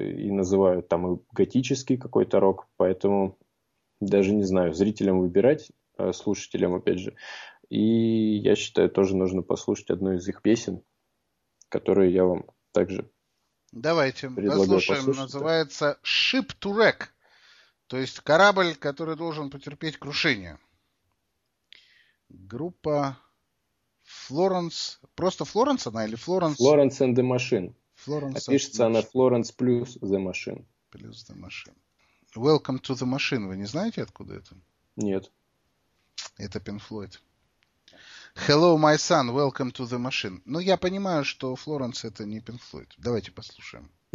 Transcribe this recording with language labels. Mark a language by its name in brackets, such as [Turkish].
[Russian] называют там и готический какой-то рок, поэтому даже не знаю, зрителям выбирать, слушателям опять же, и я считаю, тоже нужно послушать одну из их песен, которую я вам также давайте послушаем. Называется Ship to Wreck, то есть корабль, который должен потерпеть крушение. Группа Florence. Просто Florence она или Florence? [English] Florence and the Machine. [Russian] Florence пишется она Florence plus the Machine. [English] Plus the Machine. Welcome to the Machine. [Russian] Вы не знаете, откуда это? Нет. Это Pink Floyd. [English] Hello, my son, welcome to the machine. [Russian] Но я понимаю, что Флоренс это не Pink Floyd. Давайте послушаем.